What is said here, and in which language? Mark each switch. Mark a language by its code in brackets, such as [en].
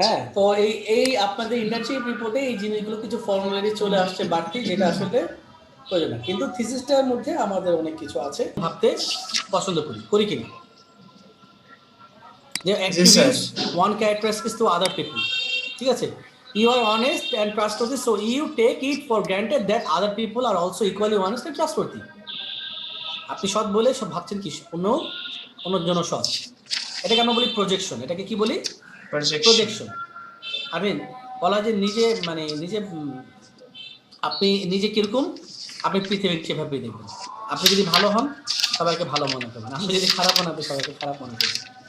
[bn] হ্যাঁ, তো এই এই আপনাদের ইন্টার্নশিপ রিপোর্টে এই জিনিসগুলো কিছু ফর্মুলারি চলে আসছে বাড়তি, যেটা আসলে প্রয়োজন না। কিন্তু থিসিসটার মধ্যে আমাদের অনেক কিছু আছে ভাবতে পছন্দ করি কিনা, যে [en] attributes one characteristics to other people, [bn] ঠিক আছে? [en] You are honest and trustworthy, so you take it for granted that other people are also equally honest and trustworthy. [bn] আপনি সৎ বলে সব ভাবছেন কি অন্যর জন্য সৎ। এটাকে আমরা বলি প্রজেকশন। এটাকে কি বলি? প্রজেকশন। আই মিন বলা যে নিজে মানে নিজে আপনি নিজে কিরকম, আপনি পৃথিবীকে সেভাবে দেখবেন। আপনি যদি ভালো হন সবাইকে ভালো মনে করবেন, আপনি যদি খারাপ হন আপনি সবাইকে খারাপ মনে করবেন।